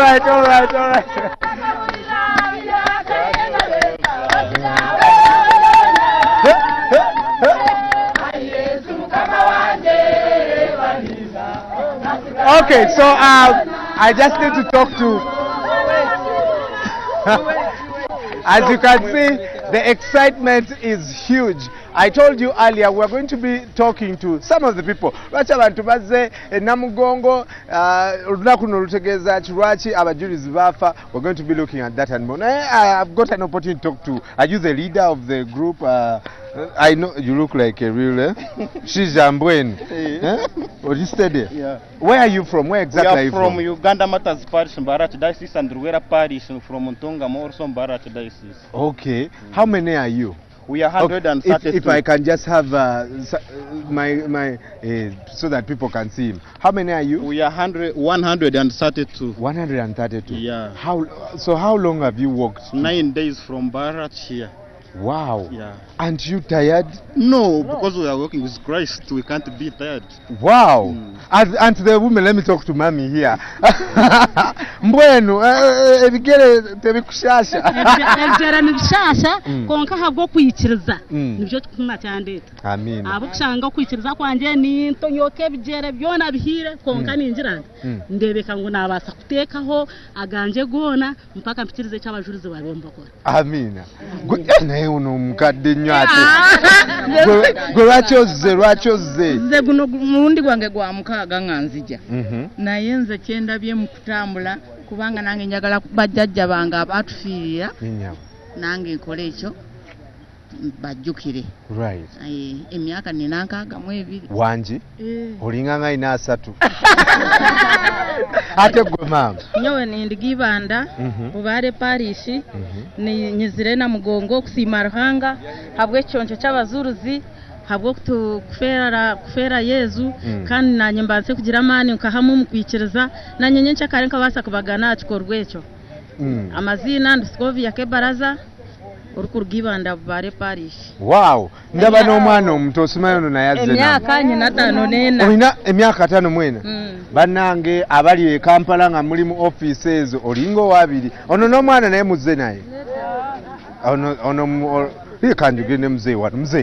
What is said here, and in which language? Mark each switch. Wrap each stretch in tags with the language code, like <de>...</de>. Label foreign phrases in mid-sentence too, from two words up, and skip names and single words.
<en>Okay, so I just need to talk to. As you can see, the excitement is huge. I told you earlier we're going to be talking to some of the people.</en> <lg>Lwachi abantu bazze Namugongo olunaku luno lutegeeza lwaki abajulizi bafa.</lg> <en>We're going to be looking at that and more. I've got an opportunity to talk to. Are you the leader of the group? I know you look like a real She's Jambwen. Or you steady? Yeah. Where are you from? Where exactly are you from? We are from Uganda Matters Parish, Mbarara Diocese, and Ruwera Parish from Ntongamo, also Mbarara Diocese. Okay. How many are you? We are 132. If I can just have so that people can see him. How many are you? We are 132. 132. Yeah. How long have you walked? 9 days from Barat here. Wow. Yeah. Aren't you tired? No, because we are working with Christ, we can't be tired. Wow. And the woman, let me talk to mommy here.</en> <nyn>Mbwenu, ebigere tebikushasha. Ebigere nibishasha, konka habwo kwikiriza. Nibyo tukuma cyandeta. Amen. Abo kushanga kwikiriza kwanje ni ntonyoke ebigere byona bihire konka ninjiranda. Ndebeka ngo nabasa kutekaho aganje gona mpaka mpitirize cy'abajurize babemba ko. Amina.</nyn> <lg>Naye uno mukadde nnyo ate. Gwe lwakyoze. Nze guno mulundi gwange gwa mukaaga nganzija. Naye nze kyendabye mu kutambula kubanga nange njagala bajjajja bange abatufiirira. Nange nkola ekyo bajjukire.</lg> <en>Right.</en> <lg>Emyaka nina nkaaga mu ebiri. Wangi? Olinga nga ina 3. Ate gwe mama?</lg> <nyn>Nyowe nindigibanda Bubare Parish ni nyizire Namugongo okusiima Ruhanga habwe ekyonjo ky'abazuruzi habwo kufera Yezu kandi nanye mbanze kugira amani nkahamu mukwikiriza nanye nyencha kare nkabasa kubagana akikorwa ekyo. Amazina Nduskovia Kebaraza urukurugibanda Bubare Parish.</nyn> <lg>Wow, ndaba n'omwana omuto osimayo no nayazze na.</lg> <nyn>Emyaka nyina 5 nena.</nyn> <lg>Olina emyaka 5 mwena. Bannange abali e Kampala nga mulimu offices olingo wabiri. Ono n'omwana naye muzze naye. Ono kanjugende muzee wano muzee.</lg>